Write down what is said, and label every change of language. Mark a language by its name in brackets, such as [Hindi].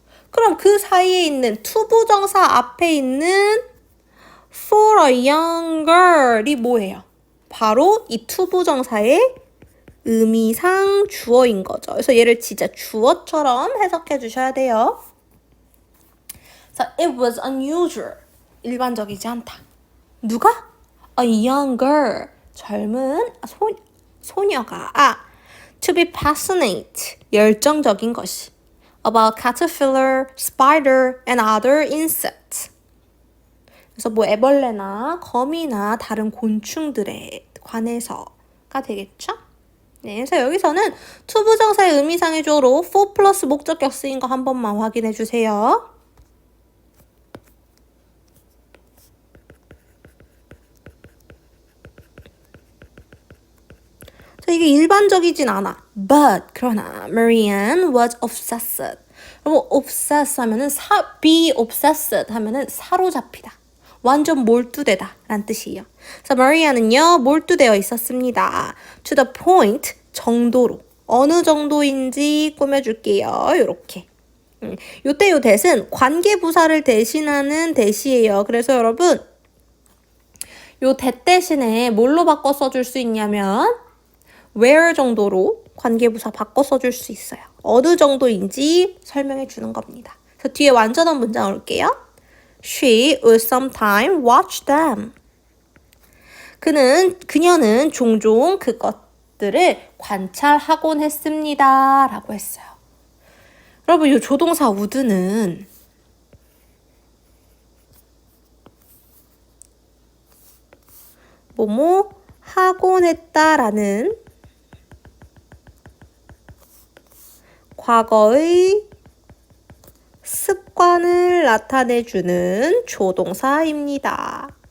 [Korean] 그럼 그 사이에 있는 투부정사 앞에 있는 [English] for a young girl [Korean] 이 뭐예요? 바로 이 투부정사의 의미상 주어인 거죠. 그래서 얘를 진짜 주어처럼 해석해 주셔야 돼요. 그래서 [English] it was unusual. [Korean] 일반적이지 않다. 누가? [English] A young girl. [Korean] 젊은 소녀가 [English] to be passionate. [Korean] 열정적인 것이. [English] about caterpillar, spider, and other insects. [Korean] 그래서 애벌레나 거미나 다른 곤충들에 관해서가 되겠죠? 네, 그래서 여기서는 투부정사의 의미상의 주어로 for 플러스 목적격 쓰인 거 한 번만 확인해 주세요. 자, 이게 일반적이진 않아. [English] But, [Korean] 그러나 [English] Marianne was obsessed. [Korean] 그리고 obsess 하면은 be obsessed 하면은 사로잡히다. 완전 몰두되다 라는 뜻이에요. 그래서 Marianne은요, 몰두되어 있었습니다. [English] To the point, [Korean] 정도로. 어느 정도인지 꾸며줄게요. 요렇게. 요때 요 that은 관계부사를 대신하는 that이에요. 그래서 여러분, 요 that 대신에 뭘로 바꿔 써줄 수 있냐면 where 정도로 관계부사 바꿔 써줄 수 있어요. 어느 정도인지 설명해 주는 겁니다. 그래서 뒤에 완전한 문장 올게요. [English] She would sometimes watch them. [Korean] 그녀는 종종 그것들을 관찰하곤 했습니다. 라고 했어요. 여러분, 이 조동사 would는 뭐뭐 하곤 했다라는 과거의 습관을 나타내주는 조동사입니다.